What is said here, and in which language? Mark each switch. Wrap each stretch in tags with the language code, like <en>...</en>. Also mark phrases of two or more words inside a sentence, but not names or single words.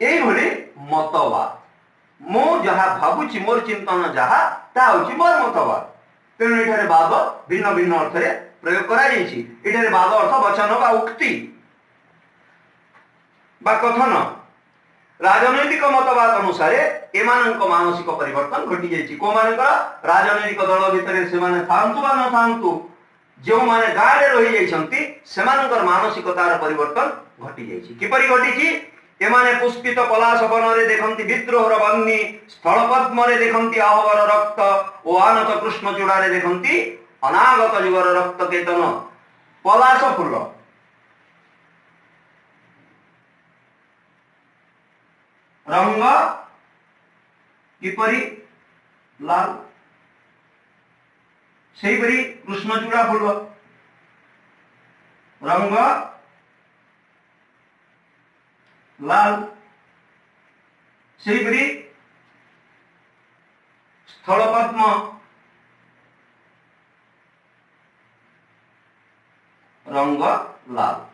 <or>ଏଇ ଭଳି ମତବାଦ ମୋ ଯାହା ଭାବୁଛି ମୋର ଚିନ୍ତନ ଯାହା ତା ହେଉଛି ମୋର ମତବାଦ ତେଣୁ ଏଠାରେ ବାଦ ଭିନ୍ନ ଭିନ୍ନ ଅର୍ଥ ରେ ପ୍ରୟୋଗ କରା ଯାଇଛି ଏଠାରେ ବାଦ ଅର୍ଥ ବଚନ ବା ଉକ୍ତି ବା କଥନ ରାଜନୈତିକ ମତବାଦ ଅନୁସାର ଏମାନଙ୍କ ମାନସିକ ପରିବର୍ତ୍ତନ ଘଟି ଯାଇଛି। କେଉଁ ମାନଙ୍କର ରାଜନୈତିକ ଦଳ ଭିତର ସେ ମାନେ ଥାଆନ୍ତୁ ବା ନ ଥାଆନ୍ତୁ ଯେଉଁ ମାନେ ଗଡ଼େ ରହି ଯାଉଛନ୍ତି ସେମାନଙ୍କର ମାନସିକତାର ପରିବର୍ତ୍ତନ ଘଟି ଯାଇଛି। କିପରି ଘଟିଛି? ଏମାନେ ପୁଷ୍ପିତ ପଳାଶ ବନରେ ଦେଖନ୍ତି ବିଦ୍ରୋହର ବହ୍ନି, ସ୍ଥଳ ପଦ୍ମରେ ଦେଖନ୍ତି ଆହବର ରକ୍ତ ଓ ଆନତ କୃଷ୍ଣ ଚୂଡ଼ାରେ ଦେଖନ୍ତି ଅନାଗତ ଯୁଗର ରକ୍ତ କେତନ। ପଳାଶ ଫୁଲ ରଙ୍ଗ କିପରି ଲାଲ, ସେହିପରି କୃଷ୍ଣଚୂଡ଼ା ଫୁଲ ରଙ୍ଗ ଲାଲ, ସେହିପରି ସ୍ଥଳ ପଦ୍ମ ରଙ୍ଗ ଲାଲ।</or>